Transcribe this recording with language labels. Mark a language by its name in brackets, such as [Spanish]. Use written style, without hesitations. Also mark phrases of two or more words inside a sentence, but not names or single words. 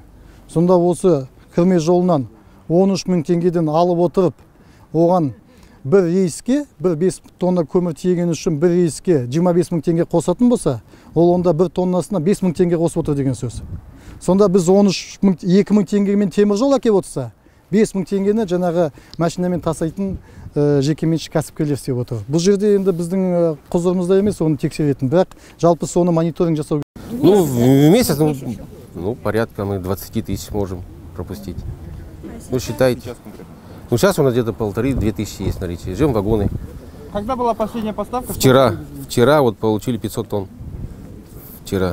[Kazakh] Сонда осы кірме жолынан 13 мың теңгеден алып отырып, оған бір рейске, бір 5 тонна көмір тиеген үшін бір рейске 25 мың теңге қосатын болса, ол онда бір тоннасына 5 мың теңге қосып отыр деген сөз. Сонда біз 2 мың теңгемен темір жол әкеп отырса, 5 мың теңгені жаңағы машинамен тасайтын жекеменшік кәсіпкерлер істеп отыр. Бұл жерде енді біздің құзырымызда емес, оны тексеретін, бірақ жалпы соны мониторинг жасау. [Russian] Ну, в месяц, порядка мы 20 тысяч можем пропустить. Ну, считайте. Ну, сейчас у нас где-то 1500–2000 есть наличие. Ждем вагоны. Когда была последняя поставка? Вчера вот получили 500 тонн. Вчера.